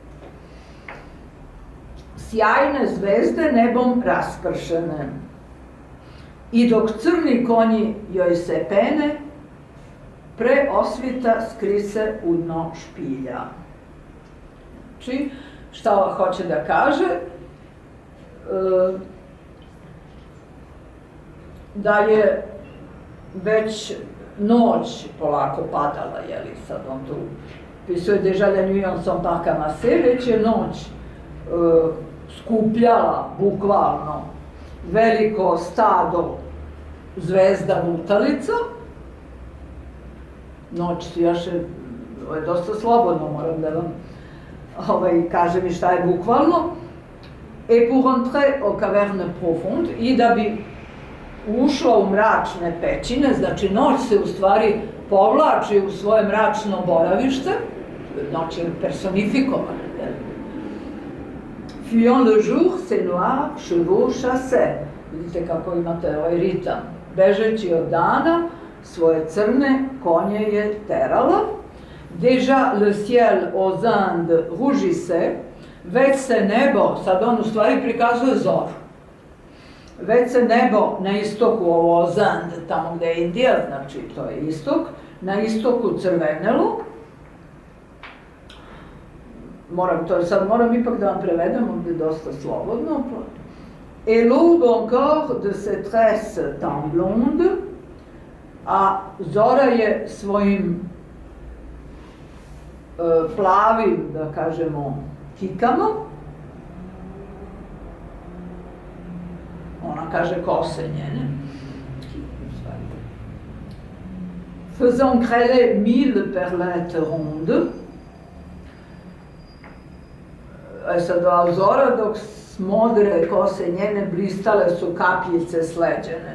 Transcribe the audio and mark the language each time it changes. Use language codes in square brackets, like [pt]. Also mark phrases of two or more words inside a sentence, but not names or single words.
[sr] Sjajne zvezde nebom raspršene, i dok crni konji joj se pene, pre osvita skrise u dno špilja. Znači, šta hoće da kaže? Da je već noć polako padala, jeli, sad on tu pisuje [fr] Déjà la nuit en son parc amassé, [sr] već je noć skupljala, bukvalno, veliko stado zvezda lutalica. Noć sijaše, ovo je dosta slobodno, moram da vam kažem i šta je bukvalno. [fr] Et pour entrer aux cavernes profondes, [sr] i da bi ušla u mračne pećine, znači noć se u stvari povlači u svoje mračno boravište, noć je personifikovana. [fr] Fuyant le jour, ses noirs chevaux chassaient. [sr] Vidite kako imate ovaj ritam. Bežeći od dana, svoje crne konje je terala. [fr] Déjà le ciel aux Indes rougissait, [sr] već se nebo, sad on u stvari prikazuje zoru, već se nebo na istoku, ovo Ozand, tamo gde je Indija, znači to je istok, na istoku crvenelo. Moram ipak da vam prevedem, ovdje je dosta slobodno. [fr] Et l'aube encore de ses tresses tant blondes, [sr] a zora je svojim plavim, da kažemo, kikama, ona kaže kose njene, [fr] faisant grêler 1000 perlettes rondes, [sr] sad zora dok modre kose njene blistale su kapljice sleđene.